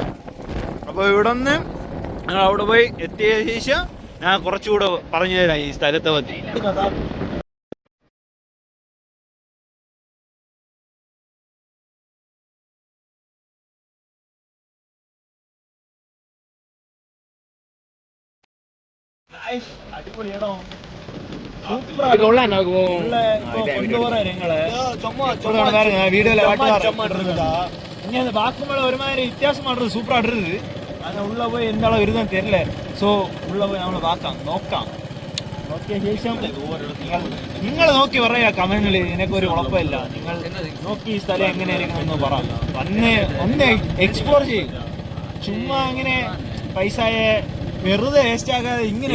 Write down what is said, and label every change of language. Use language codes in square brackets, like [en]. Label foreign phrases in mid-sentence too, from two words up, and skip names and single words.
[ml] അപ്പോൾ ഇവിടെ നിന്ന് ഞങ്ങൾ അവിടെ പോയി എത്തിയ ശേഷം ഞാൻ കുറച്ചുകൂടെ പറഞ്ഞു തരാം ഈ സ്ഥലത്തെ പറ്റി. അടിപൊളിയാണോ? [ta] வீடியோல பார்க்கும்போது ஒரு மாதிரி வித்தியாசமா இருக்கு, சூப்பரா இருக்குது. ஆனா உள்ள போய் எந்த அளவு இருக்குன்னு தெரியல. சோ உள்ள போய் [ml] നമ്മള് നോക്കിയ ശേഷം നിങ്ങൾ നോക്കി പറയാ കമന്റിൽ. എനിക്കൊരു കുഴപ്പമില്ല, നിങ്ങൾ നോക്കി ഈ സ്ഥലം എങ്ങനെയായിരിക്കും എന്ന് പറ. ഒന്ന് എക്സ്പ്ലോർ ചെയ്യും. ചുമ്മാ അങ്ങനെ പൈസയെ വെറുതെ വേസ്റ്റ് ആകാതെ ഇങ്ങനെ